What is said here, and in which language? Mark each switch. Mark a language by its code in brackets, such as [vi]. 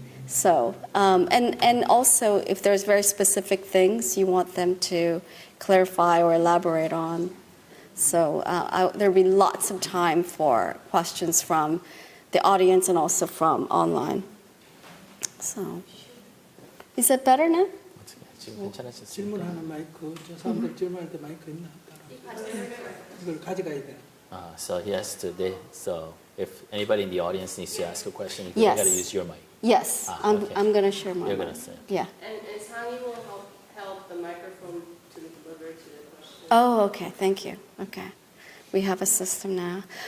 [en] So, and also if there's very specific things you want them to clarify or elaborate on. So there'll be lots of time for questions from the audience and also from online. So, is it better now? [ko] 질문하는 마이크, 저 사람들 질문할 때 마이크 있나? 이걸 가져가야 돼. [en] So he has to. So if anybody in the audience needs to ask a question, you Yes. got to use your mic. Yes, I'm going to share my You're mic. going to say. Yeah. And Sani will help the microphone to deliver to the question. Oh, okay. Thank you. Okay. We have a system now.